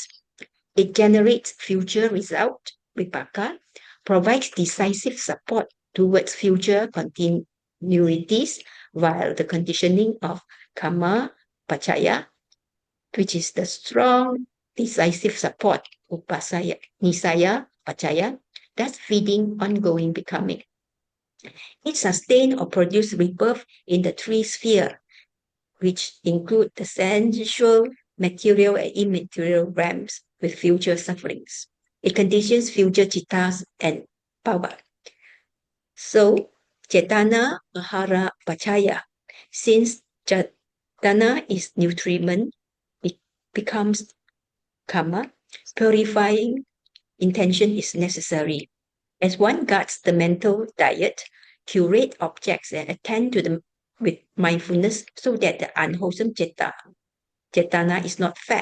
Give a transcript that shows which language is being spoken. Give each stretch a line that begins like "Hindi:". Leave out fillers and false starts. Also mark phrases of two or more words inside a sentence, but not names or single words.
English: It generates future result, vipaka, provides decisive support towards future continuities while the conditioning of karma, pachaya, which is the strong, decisive support,
Pali: upasaya, nisaya, pachaya,
English: thus feeding ongoing becoming. It sustains or produces rebirth in the three spheres, which include the sensual, material, and immaterial realms with future sufferings. It conditions future cittas and bhava.
Pali: So, cetana, ahara, pachaya.
English: Since cetana is nutriment, it becomes karma. Purifying intention is necessary. As one guards the mental diet, curate objects and attend to them with mindfulness so that the unwholesome cetana is not fed.